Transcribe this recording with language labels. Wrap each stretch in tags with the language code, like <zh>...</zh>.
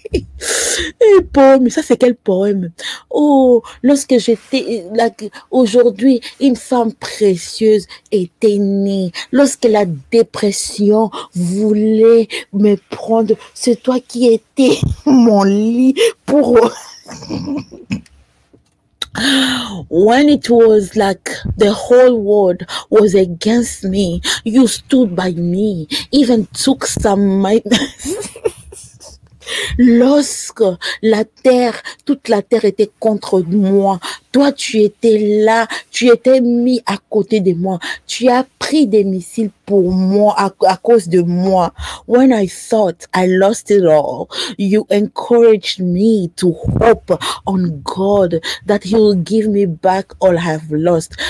<fr>Et poème, ça c'est quel poème? Oh, lorsque j'étais là, aujourd'hui, une femme précieuse était née. Lorsque la dépression voulait me prendre, c'est toi qui étais mon lit pour...</fr> <en>When it was like the whole world was against me, you stood by me, even took some...</en> <fr>Lorsque toute la terre était contre moi, toi tu étais là, tu étais mis à côté de moi, tu as pris des missiles pour moi, à cause de moi.</fr> <en>When I thought I lost it all, you encouraged me to hope on God that He will give me back all I have lost.</en>